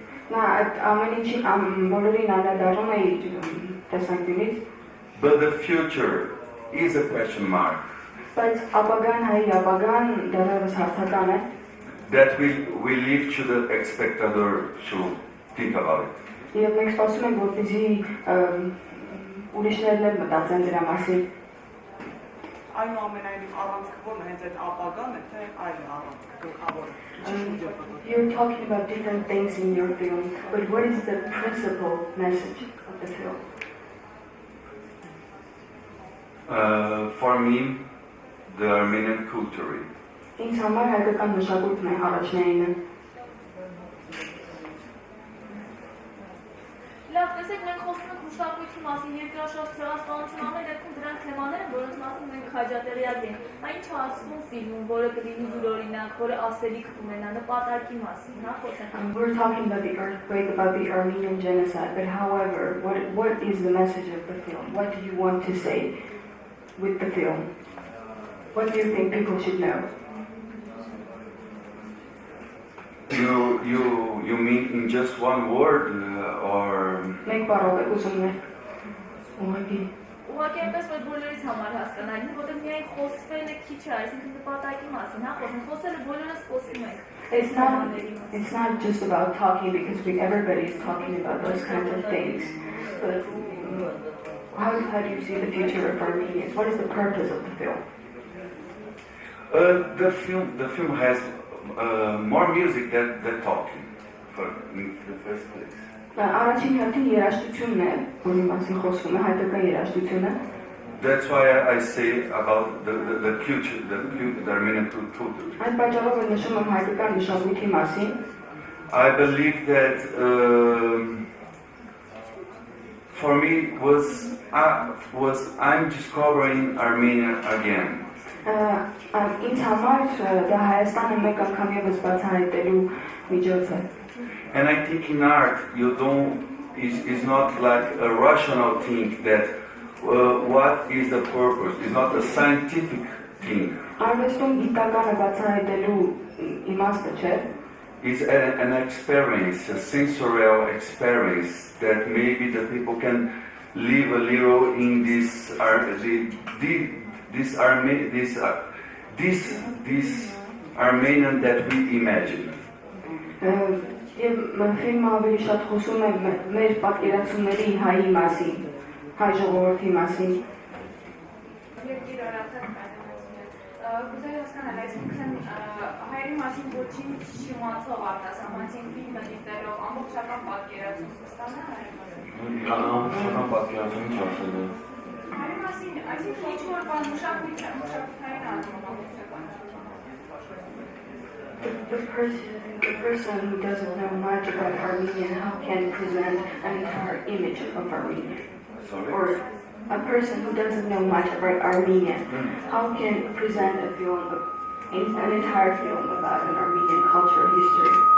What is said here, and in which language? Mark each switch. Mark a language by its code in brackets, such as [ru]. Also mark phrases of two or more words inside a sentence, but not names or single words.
[en] But the future is a question mark. That we leave to the spectator to think about it. [hy] Եվ մենք սպասում ենք, որպեսզի ուրիշներն էլ մտածեն դրա մասին։ Այնուամենայնիվ առանցքը ո՞րն է, հենց այդ ապագան է, թե այլ առանցքը գլխավոր։ [en] You're talking about different things in your film, but what is the principal message of the film? For me, the Armenian culture. [hy] Ինձ համար հայկական մշակույթն է առաջնայինը։ Լավ, տեսեք, մենք խոսում ենք մշակույթի մասին, երկրաշարժ, ցեղասպանություն, ամեն դեպքում դրանք թեմաներ են, որոնց մասին մենք հաջատեղյակ ենք։ Այն չասվում ֆիլմում, որը կլինի յուրօրինակ, որը ասելիք կունենա, նպատակի մասին, հա, խոսենք։ [en] We're talking about the earthquake, about the Armenian genocide, but however, what is the message of the film? What do you want to say with the film? What do you think people should know? You mean in just one word or? [hy] Մենք բառով եք ուզում եք։ Ուղղակի այնպես որ բոլորից համար հասկանալի, որտեղ միայն խոսվել է քիչ է, այսինքն նպատակի մասին, հա, խոսելը բոլորս խոսում ենք։ [en] It's not just about talking because everybody is talking about those kinds of things. But how do you see the future of Armenians? What is the purpose of the film? The film has more music than talking, in the first place. [hy] Առաջին հերթին երաժշտությունն է, որի մասին խոսվում է, հայկական երաժշտությունը։ [en] That's why I say about the culture, the Armenian culture. [hy] Այդ պատճառով եմ նշում եմ հայկական մշակույթի մասին։ [en] I believe that for me I'm discovering Armenia again. [hy] Ինձ համար դա Հայաստանը մեկ անգամ ևս բացահայտելու միջոց է։ [en] And I think in art is not like a rational thing that what is the purpose? It's not a scientific thing. [hy] Արվեստում գիտականը բացահայտելու իմաստը չէ։ [en] It's an experience, a sensorial experience that maybe the people can live a little in this Armenian that we imagine. [hy] Եվ ֆիլմը ավելի շատ խոսում է մեր պատկերացումների հայի մասին, հայ ժողովրդի մասին։ Կուզեի հասկանալ, այսինքն հայերի մասին ոչինչ չիմացող արտասահմանցին ֆիլմը դիտելով ամբողջական պատկերացում կստանա հայերի մասին։ Ամբողջական պատկերացում ինչ ասել է։ Հայերի մասին, այսինքն ինչ-որ բան մշակութային առումով ամբողջական։ [en] The person who doesn't know much about Armenian, how can present an entire image of Armenia? Sorry? Or a person who doesn't know much about Armenian, how can present a film, an entire film about an Armenian culture history?